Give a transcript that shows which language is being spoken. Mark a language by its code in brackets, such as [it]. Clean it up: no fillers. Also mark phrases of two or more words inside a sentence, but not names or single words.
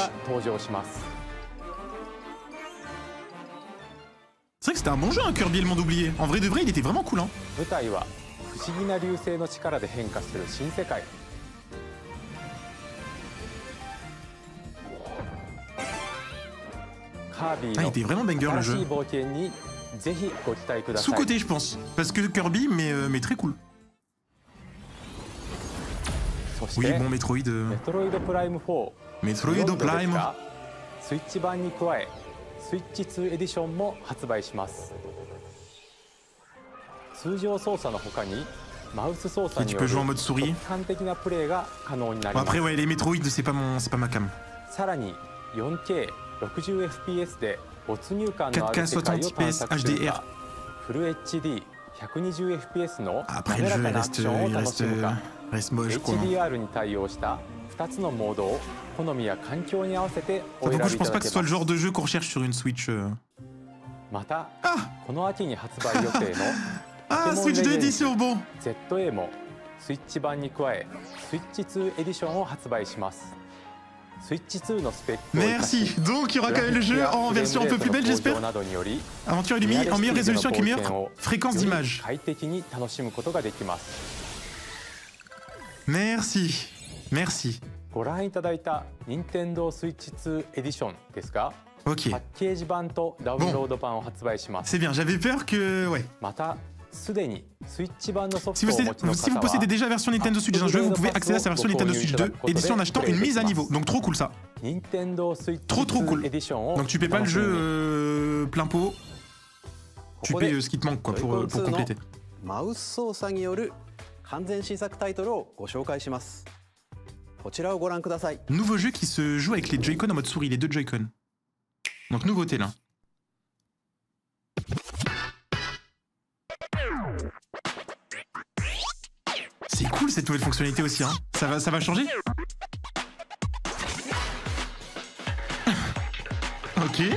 [ja] 登場します。 [fr] C'est vrai que c'était un bon jeu, hein, Kirby et le monde oublié. En vrai de vrai, il était vraiment cool. Hein. [ja] 舞台は不思議な流星の力で変化する新世界。カービ [fr] Ah, il [ja] ィ [fr] était vraiment banger [ja] の [fr] le [ja] 新し [fr] jeu. [ja] い冒険にぜひご期待ください。 [fr] Sous-côté, je pense. Parce que Kirby, mais très cool. [ja] そして [fr] Oui, bon, Metroid. [ja] メトロイドプライム4 [fr] Metroid [ja] 4度です [fr] Prime. [ja] がスイッチ版に加えスイッチ2エディションも発売します。通常操作の他にマウス操作に [fr] Et tu [ja] よ [fr] peux [ja] る [fr] jouer en mode souris. [ja] 直感的なプレイが可能になり [fr] Bon, [ja] ます。 [fr] après, ouais, les Metroid, c'est pas ma cam. [ja] さらに 4K 60fps で没入感のある 4K 世界を探索する HDR かフル HD 120fps の [fr] Après, [ja] 滑 [fr] le [ja] ら [fr] jeu [ja] かなアクションを楽しむか [fr] reste moche, quoi. [ja] HDR に対応した2つのモードを好みや環境に合わせてお [fr] Pour [ja] 選 [fr] le coup, [ja] び [fr] je [ja] い [fr] pense [ja] た [fr] pas [ja] だ [fr] que [ja] け [fr] ce soit [ja] ま [fr] le [ja] す。 [fr] genre de jeu qu'on recherche sur une Switch. [ja] またこの秋に発売予定の [fr] Ah, Switch 2 édition, bon. [ja] ZA もスイッチ版に加えスイッチ2エディションを発売します。スイッチ2のスペックを生かし [fr] Merci. Donc, il y aura quand même le jeu en version un peu plus belle, j'espère. [ja] などにより [fr] Aventure illuminée en meilleure résolution avec une meilleure fréquence d'image. [ja] 快適に楽しむことができます。 [fr] Merci. Merci. [ja] ご覧いただいた Nintendo Switch 2エディションですが、 [fr] Ok. [ja] パッケージ版とダウンロード版を発売します。 [fr] C'est bien, j'avais peur que. Ouais. [ja] またすでにスイッチ版のソフ [fr] Si [ja] ト [fr] vous, [ja] をお持ちの [fr] si vous [ja] 方 [fr] possédez [ja] は [fr] déjà la version Nintendo Switch d'un jeu, vous pouvez accéder à sa version Nintendo Switch 2 édition en achetant une mise à niveau. Donc trop cool ça. [ja] Nintendo Switch [fr] Trop [ja] 2 [fr] cool. [ja] エディションを [fr] Donc tu paies pas le [ja] 楽しみに [fr] jeu plein pot. Tu [ja] ここで [fr] paies ce qui te manque quoi [ja] ジョイコン [fr] pour [ja] 2の [fr] compléter. [ja] マウス操作による完全新作タイトルをご紹介します。こちらをご覧ください。 [fr] Nouveau jeu qui se joue avec les Joy-Con en mode souris, les deux Joy-Con. Donc nouveauté là. C'est cool cette nouvelle fonctionnalité aussi, hein. Ça va changer. Ok.